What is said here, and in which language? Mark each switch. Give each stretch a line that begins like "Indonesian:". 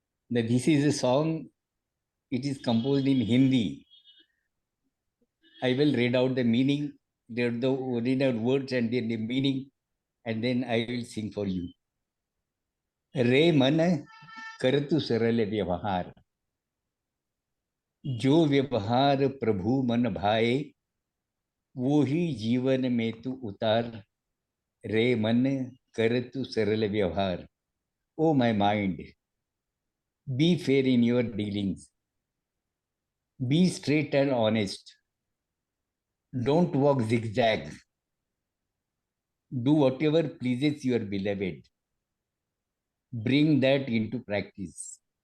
English: Now, this is a song, it is composed in Hindi. I will read out the meaning, the original words and then the meaning, and then I will sing for you.
Hindi: रे मन करतु सरल व्यवहार, जो व्यवहार प्रभु मन भाए, वो ही जीवन में तू उतार. रे मन करतु सरल व्यवहार.
English: Oh my mind, be fair in your dealings. Be straight and honest. Don't walk zigzag. Do whatever pleases your beloved. Bring that into practice.